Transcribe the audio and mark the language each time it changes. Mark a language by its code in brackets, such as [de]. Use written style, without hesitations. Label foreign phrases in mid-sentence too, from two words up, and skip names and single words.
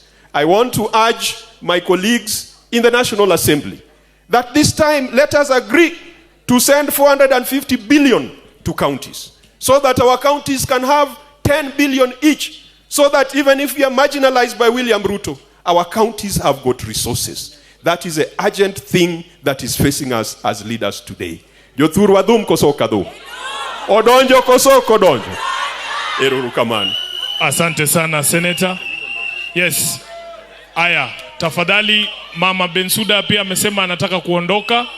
[en] I want to urge my colleagues in the National Assembly that this time let us agree to send 450 billion to counties, so that our counties can have 10 billion each, so that even if we are marginalized by William Ruto, our counties have got resources. That is an urgent thing that is facing us as leaders today. [luo] Jothuru wadhum koso kadhu. Odonjo koso kodonjo. Eruru kamani. [sw] Asante sana, Senator. Yes. Aya, tafadhali Mama Bensuda pia amesema anataka kuondoka.